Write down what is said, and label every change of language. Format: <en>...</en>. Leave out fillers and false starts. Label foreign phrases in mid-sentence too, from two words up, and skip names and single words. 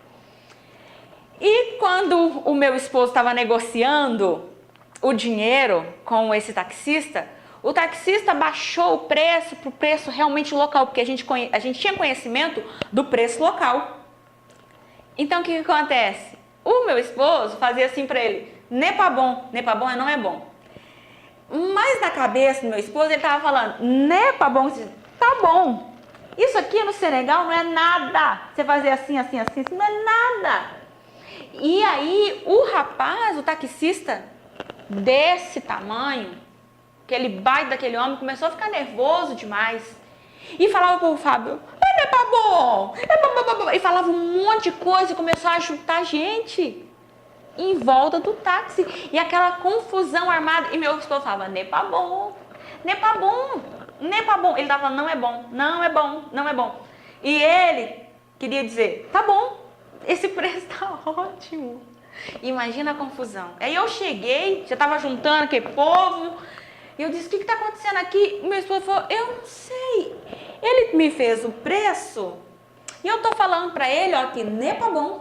<pt>E quando o meu esposo estava negociando o dinheiro com esse taxista, o taxista baixou o preço para o preço realmente local, porque a gente tinha conhecimento do preço local. Então, o que acontece? O meu esposo fazia assim para ele,</pt> <fr>n'est pas bon</fr> <pt>é não é bom. Mas na cabeça do meu esposo, ele estava falando,</pt> <fr>n'est pas bon,</fr> <pt>tá bom. Isso aqui no Senegal não é nada. Você fazer assim, assim, assim, não é nada. E aí, o rapaz, o taxista desse tamanho, aquele baita daquele homem, começou a ficar nervoso demais. E falava pro Fábio,</pt> <fr>n'est pas bon,</fr> <pt>e falava um monte de coisa e começou a chutar gente em volta do táxi. E aquela confusão armada. E meu esposo falava,</pt> <fr>n'est pas bon, n'est pas bon, n'est pas bon.</fr> <pt>Ele tava falando, não é bom, não é bom, não é bom. E ele queria dizer, tá bom, esse preço tá ótimo. Imagina a confusão. Aí eu cheguei, já estava juntando aquele povo, e eu disse, o que está acontecendo aqui? Meu esposo falou, eu não sei. Ele me fez o preço, e eu estou falando para ele, ó, que nem tá bom.</pt>